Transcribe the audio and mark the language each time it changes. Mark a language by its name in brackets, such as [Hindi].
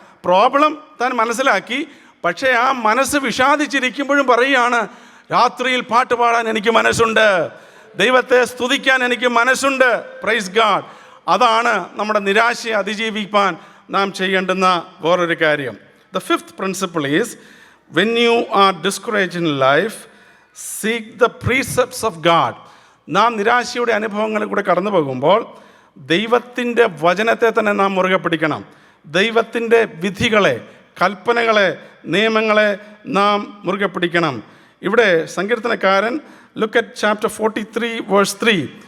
[Malayalam] Problem താൻ മനസ്സിലാക്കി, പക്ഷേ ആ മനസ്സ് വിഷാദിച്ചിരിക്കുമ്പോഴും പറയുകയാണ്, രാത്രിയിൽ പാട്ട് പാടാൻ എനിക്ക് മനസ്സുണ്ട്, ദൈവത്തെ സ്തുതിക്കാൻ എനിക്ക് മനസ്സുണ്ട്. Praise God. അതാണ് നമ്മുടെ നിരാശയെ അതിജീവിക്കാൻ നാം ചെയ്യേണ്ടുന്ന വേറൊരു കാര്യം. [English] The fifth principle is, when you are discouraged in life, seek the precepts of God. [Malayalam] നാം നിരാശയുടെ അനുഭവങ്ങളിൽ കൂടെ കടന്നു പോകുമ്പോൾ ദൈവത്തിൻ്റെ വചനത്തെ തന്നെ നാം മുറുകെ പിടിക്കണം. ദൈവത്തിൻ്റെ വിധികളെ, കൽപ്പനകളെ, നിയമങ്ങളെ നാം മുറുകെ പിടിക്കണം. ഇവിടെ സങ്കീർത്തനക്കാരൻ [English] Look at chapter 43 verse 3.